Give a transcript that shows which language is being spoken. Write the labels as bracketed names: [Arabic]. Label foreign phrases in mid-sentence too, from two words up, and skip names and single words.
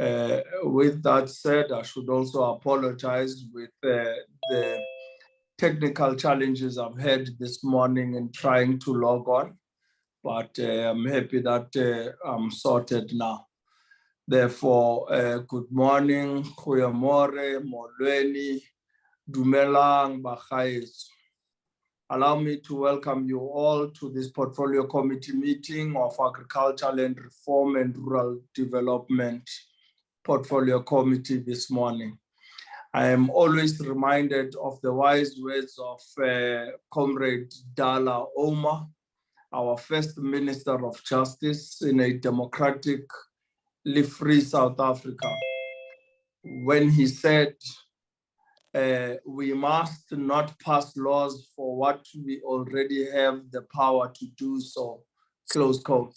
[English] With that said, I should also apologize with the technical challenges I've had this morning in trying to log on, but I'm happy that I'm sorted now. Therefore, good morning, [Afrikaans] goeiemorgen, molweni, dumelang, [Tswana] bagaetsho. [English] Allow me to welcome you all to this Portfolio Committee meeting of Agriculture, Land Reform and Rural Development Portfolio Committee this morning. I am always reminded of the wise words of Comrade Dala Oma, our first Minister of Justice in a democratically free South Africa, when he said, we must not pass laws for what we already have the power to do so, close quote.